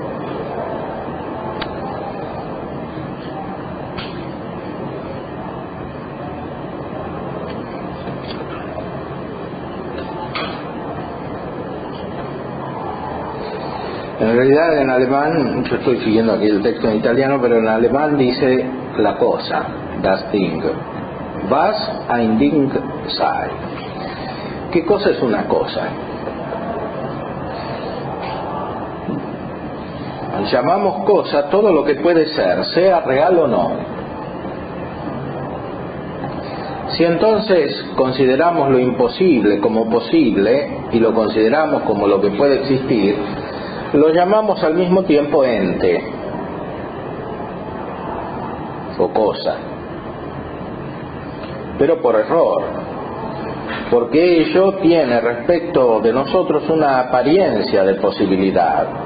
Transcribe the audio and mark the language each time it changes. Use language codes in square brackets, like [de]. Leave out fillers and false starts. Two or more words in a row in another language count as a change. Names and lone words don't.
[es] En realidad en alemán, yo estoy siguiendo aquí el texto en italiano, pero en alemán dice la cosa, [de] das Ding. Was ein Ding sei. [es] ¿Qué cosa es una cosa? Llamamos cosa todo lo que puede ser, sea real o no. Si entonces consideramos lo imposible como posible y lo consideramos como lo que puede existir, lo llamamos al mismo tiempo ente o cosa, pero por error, porque ello tiene respecto de nosotros una apariencia de posibilidad.